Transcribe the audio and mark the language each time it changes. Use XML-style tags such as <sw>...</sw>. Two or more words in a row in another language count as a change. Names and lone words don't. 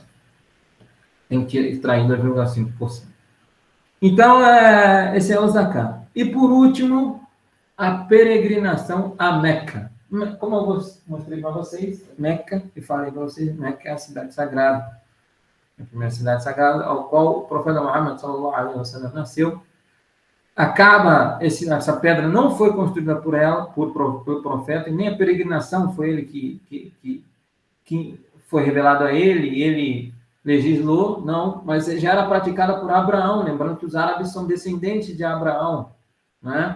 <pt>Tem que extrair 2,5%. Então, esse é o Zakat. E, por último, a peregrinação a Meca. Como eu mostrei para vocês, Meca, e falei para vocês, Meca é a cidade sagrada. A primeira cidade sagrada, ao qual o profeta Muhammad</pt> <ar>صلى الله عليه وسلم</ar> <pt>nasceu. Essa pedra não foi construída por o profeta, e nem a peregrinação foi ele que foi revelado a ele, ele legislou, não, mas já era praticada por Abraão, lembrando que os árabes são descendentes de Abraão, né?</pt>